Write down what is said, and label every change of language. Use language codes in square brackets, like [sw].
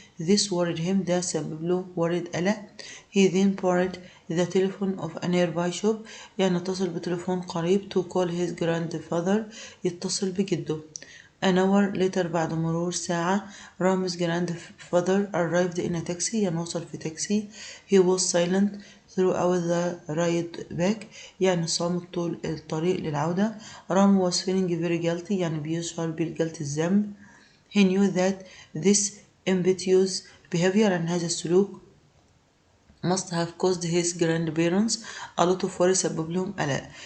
[en] This worried him [ar] ده سبب له [en] worried قلق. He then borrowed the telephone of a nearby shop [ar] يعني اتصل بتليفون قريب [en] to call his grandfather [ar] يتصل بجده. [en] An hour later [ar] بعد مرور ساعة [en] رامز grandfather arrived in a taxi [ar] يعني وصل في تاكسي. [en] He was silent throughout the ride back [ar] يعني صامت طول الطريق للعودة. [en] Ram was feeling very guilty [ar] يعني بيشعر بالجلد الذنب. [en] He knew that this impetuous behavior [ar] يعني هذا السلوك [en] must have caused his grandparents a lot of worry [ar] سبب لهم قلق.